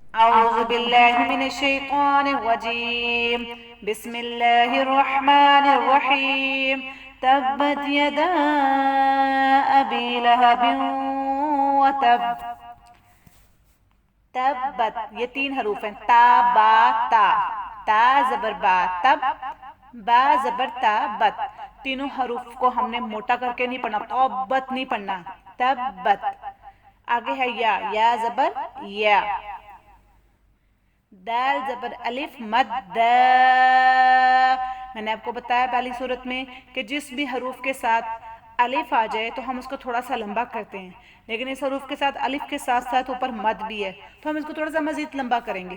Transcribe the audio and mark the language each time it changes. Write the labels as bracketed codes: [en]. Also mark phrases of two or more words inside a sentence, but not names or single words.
[ar] أعوذ بالله من الشيطان الرجيم. بسم الله الرحمن الرحيم. تبت يدا أبي لهب وتب. [ur] تبت یہ 3 حروف ہیں، تا با تا، تا زبر با تب، با زبر تا بت. تینوں حروف کو ہم نے موٹا کر کے نہیں پڑھنا، توبت نہیں پڑھنا، تبت. آگے ہے یا، یا زبر یا. دال زبر الف مد دا. میں نے آپ کو بتایا پہلی صورت میں کہ جس بھی حروف کے ساتھ الف آ جائے تو ہم اس کو تھوڑا سا لمبا کرتے ہیں، لیکن اس حروف کے ساتھ الف کے ساتھ ساتھ اوپر مد بھی ہے تو ہم اس کو تھوڑا سا مزید لمبا کریں گے.